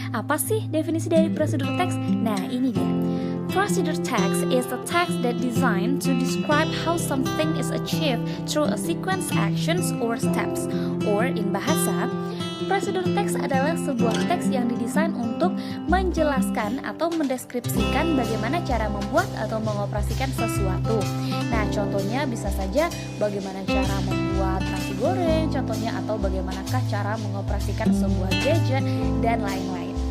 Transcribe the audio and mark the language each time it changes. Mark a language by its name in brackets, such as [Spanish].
[Indonesian] Apa sih definisi dari procedure text? Nah, ini dia. [English] Procedure text is a text that designed to describe how something is achieved through a sequence actions or steps. Or in bahasa, [Indonesian] procedure text adalah sebuah teks yang didesain untuk menjelaskan atau mendeskripsikan bagaimana cara membuat atau mengoperasikan sesuatu. Nah, contohnya bisa saja bagaimana cara membuat nasi goreng, contohnya, atau bagaimanakah cara mengoperasikan sebuah gadget, dan lain-lain.